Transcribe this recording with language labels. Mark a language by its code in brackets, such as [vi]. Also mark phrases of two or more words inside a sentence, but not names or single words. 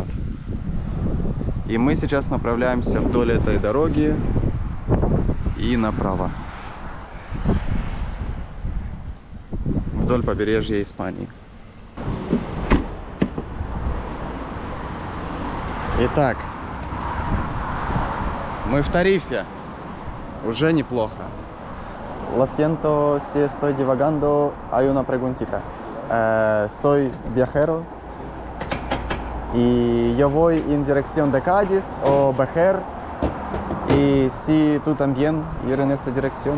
[ru] И мы сейчас направляемся вдоль этой дороги и направо. Вдоль побережья Испании. Итак, мы в Тарифе. Уже неплохо. [es] Lo siento si estoy divagando, hay una preguntita. Soy viajero y yo voy en dirección de Cádiz o Bejer. Y si tú también ir en esta dirección.